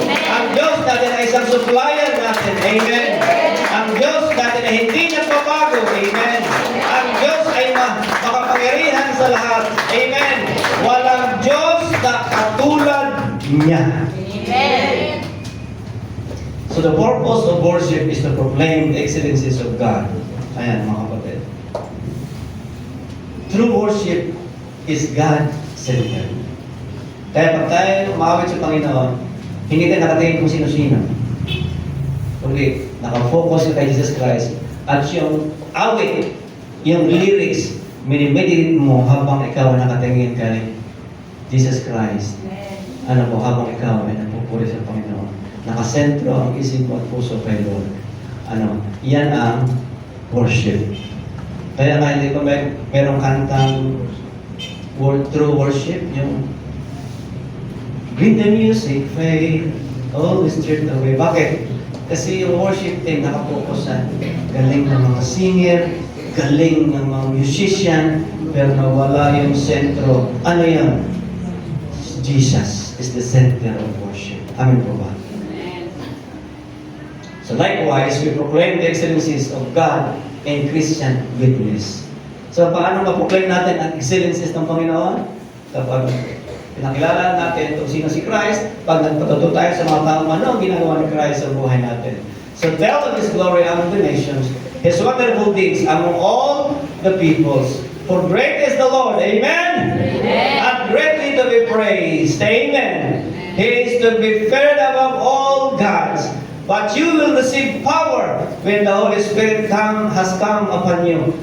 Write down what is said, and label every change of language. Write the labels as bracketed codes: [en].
[tl] Ang Diyos natin ay isang supplier natin. Amen? Ang Diyos natin ay hindi nagbabago. Amen? Ang Diyos ay makapangyarihan sa lahat. Amen? Walang Diyos na katulad niya. Amen. [en] So the purpose of worship is to proclaim the excellencies of God. [tl] Ayan mga kapatid. [en] True worship is God-centered. [tl] Kaya pag tayo umawit sa Panginoon, hindi tayo nakatingin kung sino-sino. Kundi nakafocus kay Jesus Christ. At yung awit, yung lyrics, minimeditate mo habang ikaw nakatingin kay Jesus Christ. Ano po, habang ikaw ay nagpupuri sa Panginoon. Nakasentro ang isip mo at puso kay Lord. Ano, yan ang worship. Kaya nga hindi ko merong kantang true worship, yung [en] bring the music, fade, always drift away. [tl] Bakit? Kasi yung worship team nakapokus sa galing ng mga singer, galing ng mga musician, pero nawala yung sentro. Ano yan? [en] Jesus is the center of worship. [tl] Amin po ba? [en] So likewise, we proclaim the excellencies of God in Christian witness. [tl] So paano ma-proclaim natin ang excellencies ng Panginoon? Kapag pinakilala natin kung sino si Christ, pag nagpatuto tayo sa mga taong ano ang ginagawa ni Christ sa buhay natin. [en] So tell of His glory among the nations, His wonderful deeds among all the peoples. For great is the Lord, amen? Amen. And greatly to be praised, amen? He is to be feared above all gods. But you will receive power when the Holy Spirit has come upon you.